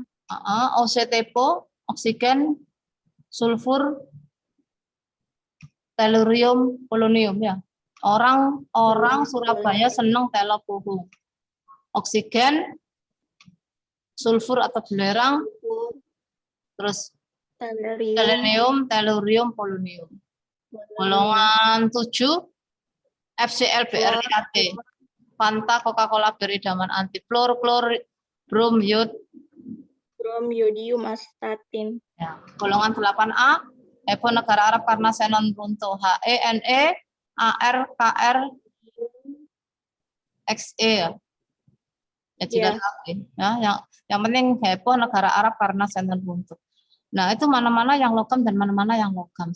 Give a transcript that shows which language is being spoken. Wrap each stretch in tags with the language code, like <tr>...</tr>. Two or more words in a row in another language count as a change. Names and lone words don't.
<id>OCTPO, oksigen, sulfur, tellurium, polonium ya. Orang Surabaya senang telopuhu. Oksigen, sulfur atau belerang, terus selenium, tellurium, polonium. Golongan 7 FCl, BrIAT, Fanta, Coca-Cola, beridaman, anti, klor, brom, yod, brom, yodium, astatin. ya. Golongan 8A heboh negara Arab karena xenon runtuh, He, Ne, Ar, Kr, Xe ya. Ya jika lagi ya, yang penting heboh negara Arab karena xenon runtuh. Nah, itu mana-mana yang logam dan mana-mana yang logam.</id>